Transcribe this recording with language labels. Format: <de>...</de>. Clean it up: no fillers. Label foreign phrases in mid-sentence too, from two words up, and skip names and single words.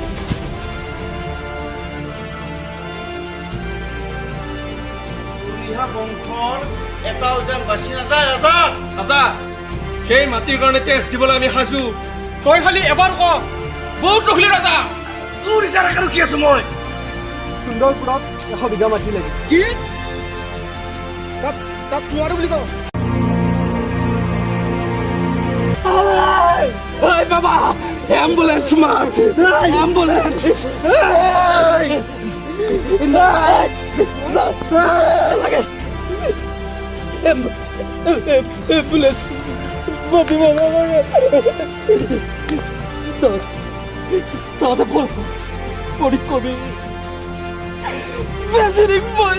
<as>বংশৰ এটাও যেন বাচি নাযায় ৰাজা আজা সেই মাটিৰ কাৰণে তেজ দিবলৈ আমি সাজু তই খালি এবাৰ ক বহুত ৰখিলি ৰাজা তোৰ ইচ্ছা ৰাখি ৰখি আছো মই সুন্দৰপুৰত 100 বিঘা মাটি লাগে কি তাত নোৱাৰো বুলি ক</as> <en>Hey, Baba! Ambulance, man! Ambulance! Ambulance! Bobby,</en> <es>Mama! Tata, por comer!</es> <en>Visiting boy!</en>